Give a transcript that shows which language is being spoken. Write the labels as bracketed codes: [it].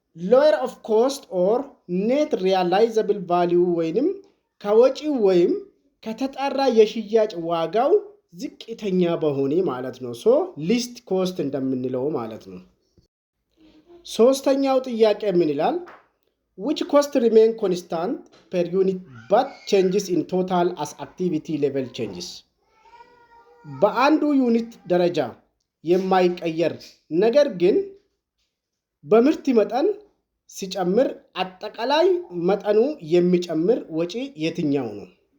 [en] lower of cost or net realizable value [am] ወይንም ከወጪው ወይም ከተጣራ የሽያጭ ዋጋው ዝቅተኛ በሆነ ማለት ነው። ሶ ሊስት ኮስት እንደምንለው ማለት ነው። ሶስተኛው ጥያቄ ምን ይላል? [en] which cost remain constant per unit but changes in total as activity level changes? [am] በአንዱ ዩኒት ደረጃ የማይቀየር ነገር ግን በምርት መጠን ሲጨምር አጠቃላይ መጠኑ የሚጨምር ወጪ የትኛው ነው?